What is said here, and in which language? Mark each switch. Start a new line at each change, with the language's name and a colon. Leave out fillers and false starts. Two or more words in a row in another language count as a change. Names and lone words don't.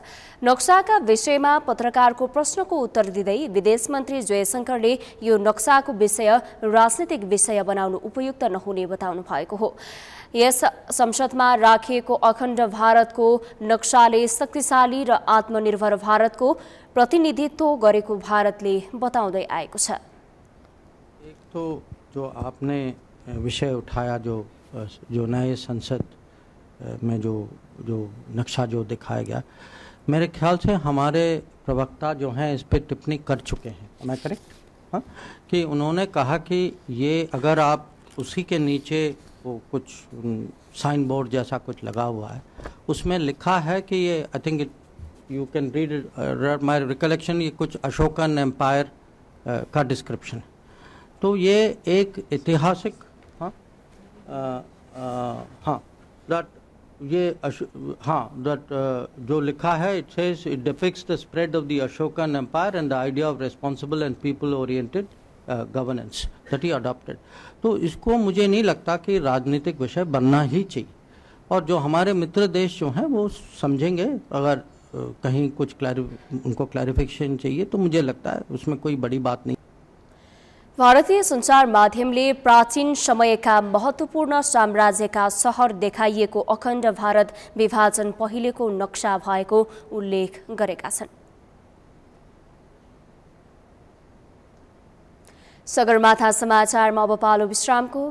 Nepali: नक्साका विषयमा पत्रकारको प्रश्नको उत्तर दिँदै विदेश मन्त्री जयशंकरले यो नक्साको विषय राजनीतिक विषय बनाउनु उपयुक्त नहुने बताउनु भएको हो। यस संसदमा राखिएको अखण्ड भारतको नक्साले शक्तिशाली र आत्मनिर्भर भारतको प्रतिनिधित्व गरेको भारतले बताउँदै आएको छ।
Hindi: एक तो जो आपने विषय उठाया, जो नए संसद में जो नक्शा जो दिखाया गया, मेरे ख्याल से हमारे प्रवक्ता जो हैं इस पर टिप्पणी कर चुके हैं। मैं करेक्ट? हाँ, कि उन्होंने कहा कि ये अगर आप उसी के नीचे वो कुछ साइन बोर्ड जैसा कुछ लगा हुआ है, उसमें लिखा है कि ये
English: I think you can read my recollection,
Hindi: ये कुछ
English: Ashokan empire
Hindi: का डिस्क्रिप्शन है। तो ये एक ऐतिहासिक जो लिखा है,
English: It says it depicts the spread of the Ashokan empire and the idea of responsible and people oriented governance that he adopted.
Hindi: तो इसको मुझे नहीं लगता कि राजनीतिक विषय बनना ही चाहिए, और जो हमारे मित्र देश जो हैं वो समझेंगे। अगर कहीं कुछ उनको क्लैरिफिकेशन चाहिए तो मुझे लगता है उसमें कोई बड़ी बात नहीं।
Nepali: भारतीय सञ्चार माध्यमले प्राचीन समयका महत्त्वपूर्ण साम्राज्यका सहर देखाइएको अखण्ड भारत विभाजन पहिलेको नक्सा भएको उल्लेख गरेका छन्। सगरमाथा समाचारमा अब पालो विश्रामको।